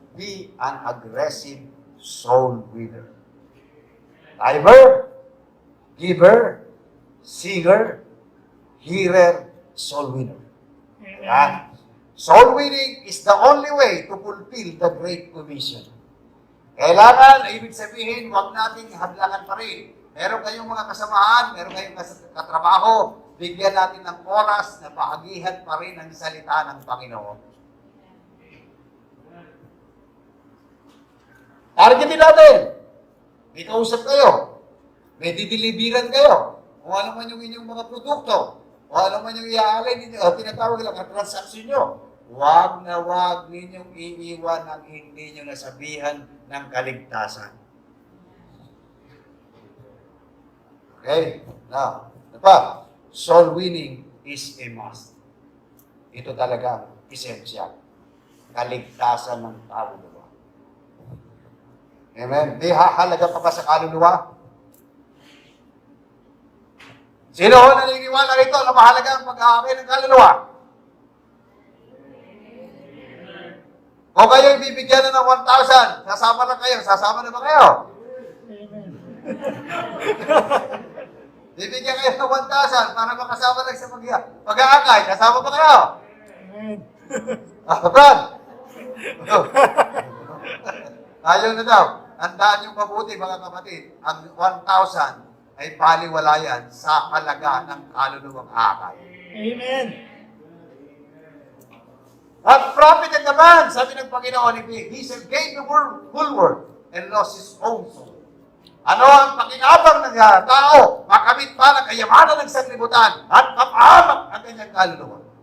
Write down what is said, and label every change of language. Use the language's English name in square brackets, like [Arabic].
[English] Be an aggressive soul winner. Timer, giver, singer, hearer, soul winner. Yan. Soul winning is the only way to fulfill the Great Commission. [Filipino] Kailangan, ibig sabihin, huwag nating hadlangan pa rin. Meron kayong mga kasamahan, meron kayong katrabaho, bigyan natin ng oras na bahagihan pa rin ang salita ng Panginoon. Targetin natin. May kausap kayo. May dideliveran kayo. Kung ano man yung inyong mga produkto. Kung ano man yung iaalay ninyo, tinatawag lang ang transaksyon nyo. Huwag na huwag ninyong iiwan ang hindi nyo nasabihan ng kaligtasan. Okay? [English] Now, pa, soul winning is a must. [Filipino] Ito talaga ang essential. Kaligtasan ng kaluluwa. Amen? Di hahalaga pa ba sa kaluluwa? Sino ho naniniwala rito na mahalaga ang pag-aakay ng kaluluwa? Kung kayo ibibigyan na ng 1,000, sasama na kayo. Sasama na ba kayo? Bibigyan kayo ng 1,000 para makasama lang sa pag-aakay. Kasama ba kayo? Brad? Ayaw na daw. Tandaan yung mabuti, mga kapatid. Ang 1,000 ay baliwalayan sa halaga ng kaluluwang akay. Amen. At profit naman, sabi ng Panginoon, [English] he shall gain the whole world and lost his own soul. [Filipino] Ano ang pakinabang ng tao? Makamit pa ng kayamanan ng sanlibutan at mapahamak ang kanyang kaluluwa.